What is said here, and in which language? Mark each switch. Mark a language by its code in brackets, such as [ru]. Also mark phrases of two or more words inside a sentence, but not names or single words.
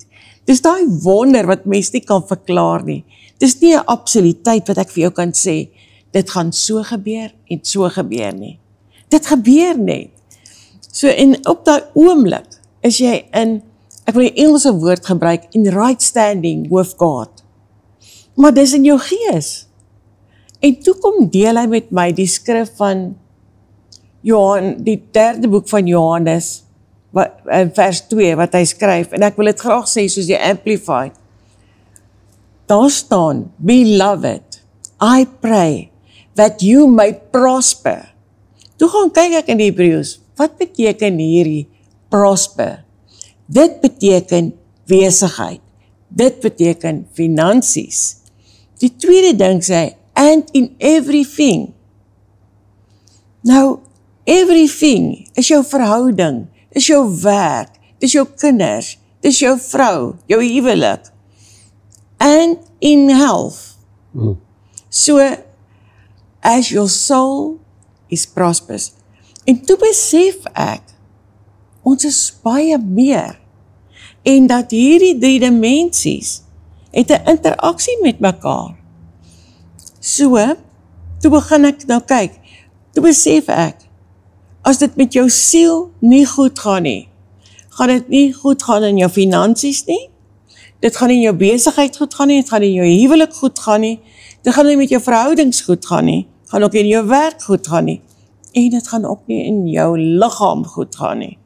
[af] Dis daai wonder wat mens nie kan verklaar nie. Dis nie 'n absolutiteit wat ek vir jou kan sê, dit gaan so gebeur en so gebeur nie. Dit gebeur net. So, en op daai oomblik is jy in, ek wil die Engelse woord gebruik, [en] in right standing with God. [af] Maar dis in jou gees. En toe kom deel hy met my die skrif van Johan, die 3de boek van Johannes, vers 2, wat hy skryf, en ek wil dit graag sê soos die Amplified. Daar staan, [en] Beloved, I pray that you may prosper. [af] Toe gaan kyk ek in die Hebreëus, wat beteken hierdie prosper? Dit beteken besigheid, dit beteken finansies. Die tweede ding sê, [en] and in everything. [af] Nou, everything is jou verhouding, is jou werk, is jou kinders, is jou vrou, jou huwelik, [en] and in health. So, as your soul is prosperous. [af] En toe besef ek, ons is baie meer, en dat hierdie 3 dimensies het 'n interaksie met mekaar. So, toe begin ek nou kyk, toe besef ek, as dit met jou siel nie goed gaan nie, gaan dit nie goed gaan in jou finansies nie, dit gaan in jou besigheid goed gaan nie, dit gaan in jou huwelik goed gaan nie, dit gaan nie met jou verhoudings goed gaan nie, gaan ook in jou werk goed gaan nie, en dit gaan ook nie in jou liggaam goed gaan nie.